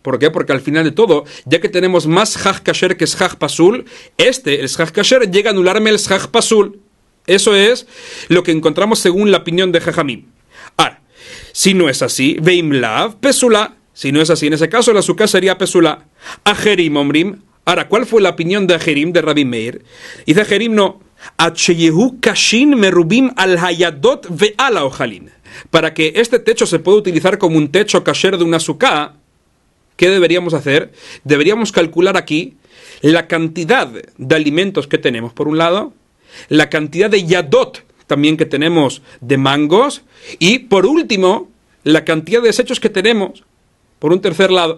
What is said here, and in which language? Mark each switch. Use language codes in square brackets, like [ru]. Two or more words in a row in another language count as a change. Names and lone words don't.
[es] ¿Por qué? Porque al final de todo, ya que tenemos más [he] סכך כשר [es] que [he] סכך פסול, [es] el [he] סכך כשר, [es] llega a anularme el [he] סכך פסול. [es] Eso es lo que encontramos según la opinión de Jajamim. Ahora, si no es así, [he] ואם לאו פסולה. [es] Si no es así, en ese caso la Sukkah sería Pesula. [he] אחרים אומרים. [es] Ahora, ¿cuál fue la opinión de Ajerim, de Rabbi Meir? Dice Ajerim, no. [he] עד שיהו קשין מרובין על הידות ועל האוכלין. [es] Para que este techo se pueda utilizar como un techo kasher de una Sukkah, ¿qué deberíamos hacer? Deberíamos calcular aquí la cantidad de alimentos que tenemos, por un lado, la cantidad de yadot también que tenemos de mangos, y por último, la cantidad de desechos que tenemos, por un tercer lado.